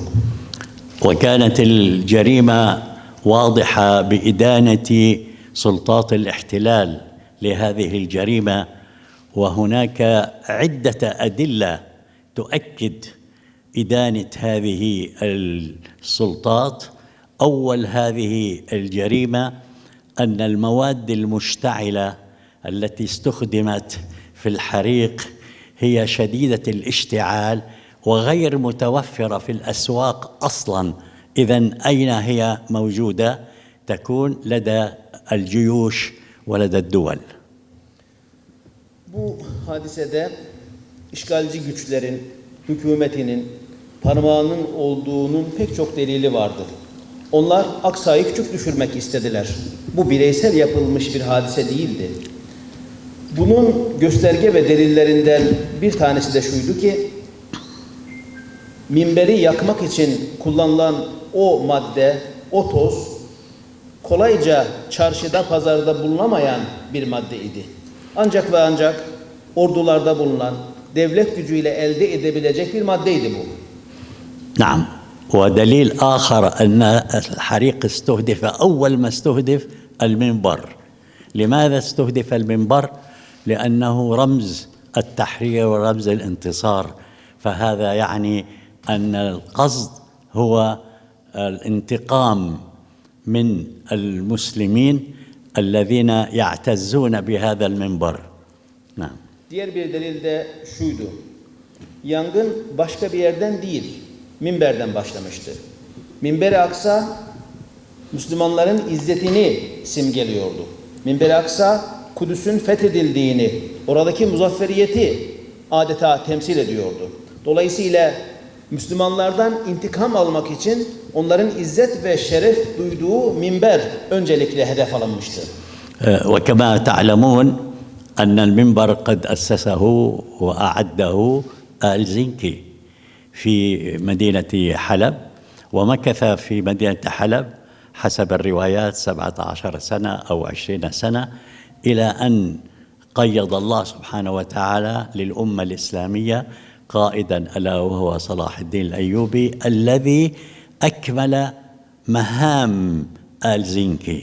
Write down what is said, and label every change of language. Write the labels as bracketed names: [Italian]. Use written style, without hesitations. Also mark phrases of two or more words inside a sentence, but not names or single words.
[Arabic] وكانت الجريمة واضحة بإدانة سلطات الاحتلال لهذه الجريمة، وهناك عدة أدلة تؤكد إدانة هذه السلطات. أول هذه الجريمة أن المواد المشتعلة التي استخدمت في الحريق هي شديدة الاشتعال وغير متوفرة في الأسواق أصلاً. إذن أين هي موجودة؟ تكون لدى الجيوش ولدى الدول. [Turkish] Bu hadisede işgalci güçlerin, hükümetinin parmağının olduğunun pek çok delili vardır. Onlar Aksa'yı küçük düşürmek istediler. Bu bireysel yapılmış bir hadise değildi. Bunun gösterge ve delillerinden bir tanesi de şuydu ki, minberi yakmak için kullanılan o madde, o toz, kolayca çarşıda, pazarda bulunamayan bir maddeydi. Ancak ve ancak ordularda bulunan, devlet gücüyle elde edebilecek bir maddeydi bu. [Arabic] نعم. ودليل آخر أن الحريق استهدف أول ما استهدف المنبر. لماذا استهدف المنبر؟ لأنه رمز التحرير ورمز الانتصار، فهذا يعني أن القصد هو الانتقام من المسلمين الذين يعتزون بهذا المنبر. نعم. [Turkish] Diğer bir delil de şuydu. yangın başka bir yerden değil, minberden başlamıştı. Minber-i Aksa, Müslümanların izzetini simgeliyordu. Minber-i Aksa, Kudüs'ün fethedildiğini, oradaki muzafferiyeti adeta temsil ediyordu. Dolayısıyla Müslümanlardan intikam almak için onların izzet ve şeref duyduğu minber öncelikle hedef alınmıştı. [Arabic] وكما تعلمون أن المنبر قد أسسه وأعده آل زنكي في مدينة حلب، ومكث في مدينة حلب حسب الروايات 17 سنة أو 20 سنة، إلى أن قيض الله سبحانه وتعالى للأمة الإسلامية قائدا ألا وهو صلاح الدين الأيوبي الذي أكمل مهام آل زنكي.